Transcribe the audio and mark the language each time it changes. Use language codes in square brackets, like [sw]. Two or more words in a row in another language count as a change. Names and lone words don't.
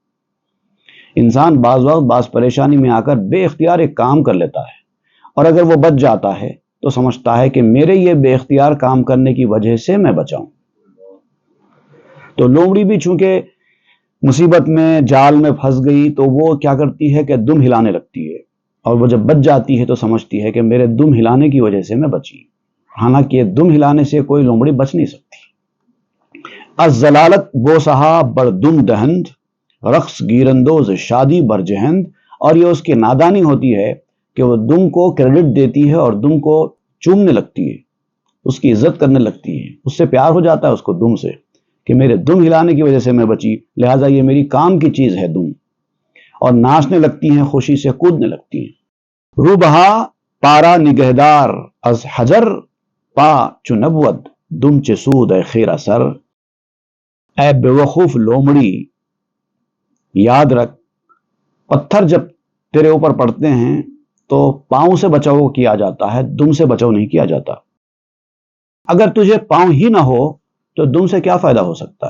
[ur] انسان بعض وقت بعض پریشانی میں آ کر بے اختیار ایک کام کر لیتا ہے، اور اگر وہ بچ جاتا ہے تو سمجھتا ہے کہ میرے یہ بے اختیار کام کرنے کی وجہ سے میں بچاؤں۔ تو لومڑی بھی چونکہ مصیبت میں جال میں پھنس گئی تو وہ کیا کرتی ہے کہ دم ہلانے لگتی ہے، اور وہ جب بچ جاتی ہے تو سمجھتی ہے کہ میرے دم ہلانے کی وجہ سے میں بچی، حالانکہ دم ہلانے سے کوئی لومڑی بچ نہیں سکتی۔ [fa] الزلالت بوسہا بر دم دہند، رقص گیرندوز شادی برجہند، [ur] اور یہ اس کی نادانی ہوتی ہے کہ وہ دم کو کریڈٹ دیتی ہے اور دم کو چومنے لگتی ہے، اس کی عزت کرنے لگتی ہے، اس سے پیار ہو جاتا ہے اس کو دم سے کہ میرے دم ہلانے کی وجہ سے میں بچی، لہٰذا یہ میری کام کی چیز ہے دم، اور ناچنے لگتی ہیں، خوشی سے کودنے لگتی ہیں۔ [fa] رو بہا پارا نگہدار از حجر، پا چو نبود دم چے سود اے خیر اثر۔ [ur] اے بے وقوف لومڑی، یاد رکھ پتھر جب تیرے اوپر پڑتے ہیں تو پاؤں سے بچاؤ کیا جاتا ہے، دم سے بچاؤ نہیں کیا جاتا۔ اگر تجھے پاؤں ہی نہ ہو تو دم سے کیا فائدہ ہو سکتا ہے؟